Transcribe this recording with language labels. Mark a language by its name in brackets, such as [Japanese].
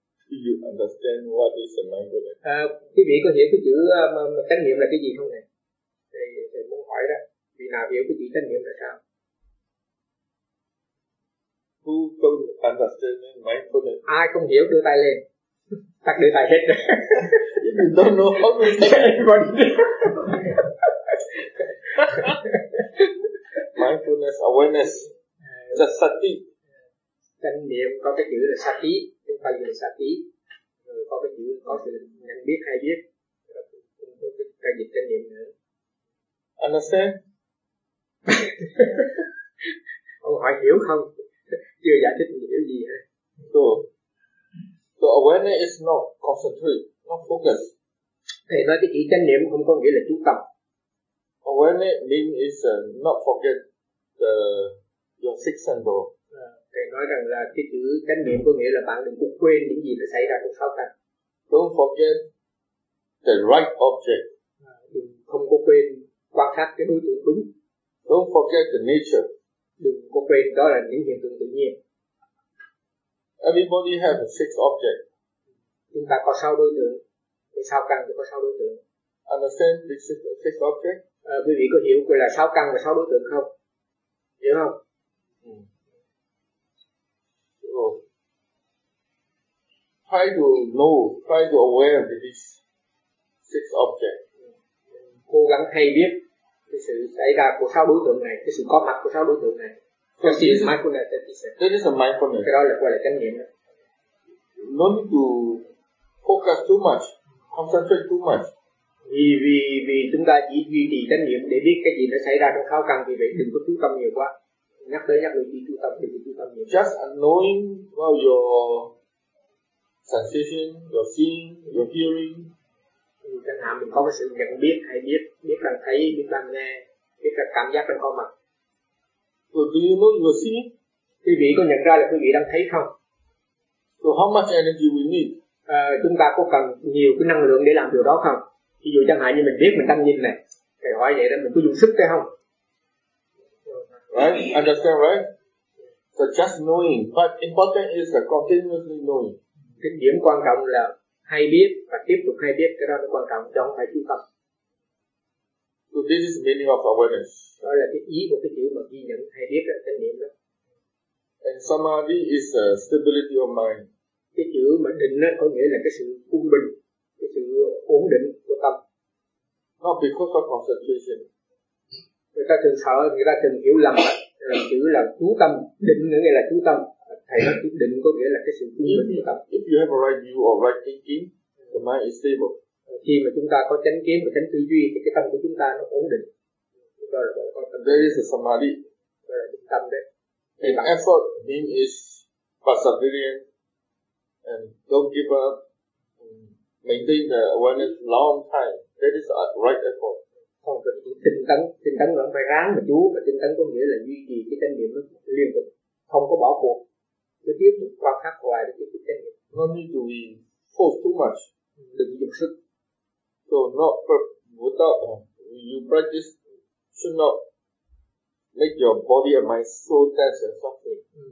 [English] Do you understand what is a mindfulness? [Vietnamese] Quý vị có hiểu cái chữ chánh niệm là cái gì không này? Thầy muốn hỏi đó. Vì nào hiểu cái chữ chánh niệm là sao? [English] Who don't understand mindfulness? [Vietnamese] Ai không hiểu đưa tay lên. Tắt đưa tay hết. [English] If you don't know how to say anybody. Mindfulness, awareness, just sati. [Vietnamese] Chánh niệm có cái chữ là sati, chúng ta dùng sati. Rồi có cái chữ có sự nhận biết hay biết, cũng có cái dịch chánh niệm nữa. [English] Understand? [Vietnamese] Ông hỏi hiểu không? Chưa giải thích hiểu gì hết. [English] So awareness is not concentrate, not focus. [Vietnamese] Thầy nói cái chữ chánh niệm không có nghĩa là chú tâm. [English] Awareness means is not forget your six sense. [Vietnamese] Thầy nói rằng là cái chữ chánh niệm có nghĩa là bạn đừng có quên những gì đã xảy ra trong sáu căn. [English] Don't forget the right object. [Vietnamese] Đừng không có quên quan sát cái đối tượng đúng. [English] Don't forget the nature. [Vietnamese] Đừng có quên đó là những hiện tượng tự nhiên. [English] Everybody have six object. [Vietnamese] Chúng ta có sáu đối tượng. Thì sáu căn thì có sáu đối tượng. [English] Understand this is the six object? [Vietnamese] Quý vị có hiểu gọi là sáu căn và sáu đối tượng không? Hiểu không? [English] Try to know, try to aware of these six objects. [Vietnamese] Cố gắng hay biết cái sự xảy ra của sáu đối tượng này, cái sự có mặt của sáu đối tượng này. [English] This is mindfulness. [Vietnamese] Cái đó là gọi là chánh niệm. [English] No need to focus too much, concentrate too much. [Vietnamese] Vì chúng ta chỉ duy trì chánh niệm để biết cái gì nó xảy ra trong sáu căn, vì vậy đừng có chú tâm nhiều quá. Nhắc lại đi chú tâm, đừng chú tâm nhiều. [English] Just knowing about your sensation, your seeing, your hearing. [Vietnamese] Chẳng hạn mình có cái sự nhận biết hay biết rằng thấy, biết rằng nghe, biết rằng cảm giác đang có mặt. [English] So do you know your seeing? [Vietnamese] Quý vị có nhận ra là quý vị đang thấy không? [English] So how much energy we need? [Vietnamese] Chúng ta có cần nhiều cái năng lượng để làm điều đó không? Ví dụ chẳng hạn như mình biết mình đang nhìn này, thầy hỏi vậy đó, mình có dùng sức thế không? [English] Right, understand right? So just knowing, but important is that continuously knowing. [Vietnamese] Cái điểm quan trọng là hay biết và tiếp tục hay biết, cái đó là quan trọng, chứ không phải chú tâm. [English] So this is meaning of awareness. [Vietnamese] Đó là cái ý của cái chữ mà ghi nhận hay biết là chánh niệm đó. [English] And samadhi is a stability of mind. [Vietnamese] Cái chữ mà định đó có nghĩa là cái sự quân bình, cái sự ổn định của tâm. [English] Not because of concentration. [Vietnamese] Người ta thường sợ, người ta thường hiểu lầm là chữ là chú tâm, định nghĩa là chú tâm. Thầy nói quyết định có nghĩa là cái sự quân bình của tâm. [English] If you have a right view or right thinking, the mind is stable. [Vietnamese] Khi mà chúng ta có chánh kiến và chánh tư duy thì cái tâm của chúng ta nó ổn định. [English] There is a samadhi. [Vietnamese] Đó là định tâm đấy. [English] In effort, mean is perseverance and don't give up. Maintain the awareness long time. That is a right effort. [Vietnamese] Không, cần chỉ tinh tấn là phải ráng mà chú. Và tinh tấn có nghĩa là duy trì cái chánh niệm liên tục, không có bỏ cuộc. Cứ tiếp tục quan sát hoài để tiếp tục chánh niệm. [English] No need to be forced too much. [Vietnamese] Đừng dùng sức. [English] So not without you practice should not make your body and mind so tense and suffering.